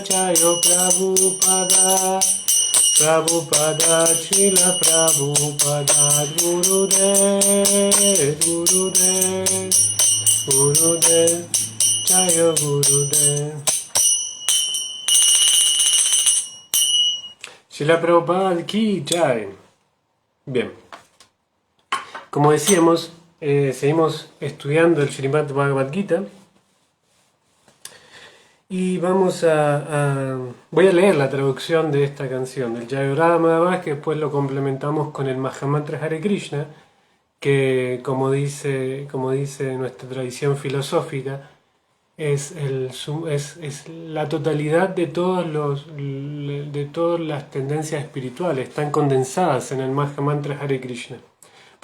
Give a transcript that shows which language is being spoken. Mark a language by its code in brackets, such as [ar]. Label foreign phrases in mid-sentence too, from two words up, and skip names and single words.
[sa] Prabhupada Srila Prabhupada Gurudev Jayo Gurudev. Srila Prabhupada ki jai. [es] Bien, como decíamos, seguimos estudiando el Srimad Bhagavad Gita y voy a leer la traducción de esta canción del Jai Radha Madhava, que después lo complementamos con el Mahamantra Hare Krishna, que como dice nuestra tradición filosófica, es la totalidad de todas las tendencias espirituales, están condensadas en el Mahamantra Hare Krishna.